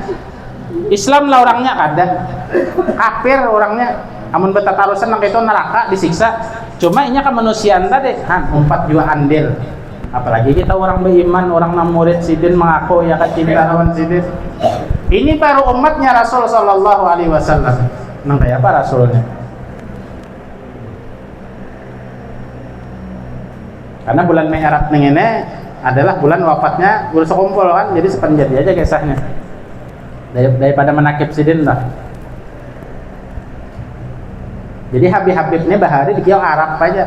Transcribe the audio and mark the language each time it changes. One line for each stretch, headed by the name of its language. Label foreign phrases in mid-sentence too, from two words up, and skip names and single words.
Banjar: Islam lah orangnya kada kafir orangnya amun betatarusan nang itu neraka disiksa cuma inya kemanusiaan tadi umpat juga andil apalagi kita orang beriman orang namurid sidin mengaku ya cinta lawan sidin ini baru umatnya Rasul
Arabic: sallallahu alaihi wasallam
Banjar: nang kayak apa Rasulnya karena bulan Mi'raj ini adalah bulan wafatnya guru sekumpul kan jadi sepenjadi aja kisahnya daripada menakib sidin lah. Jadi Habib ini bahari dikira Arab aja.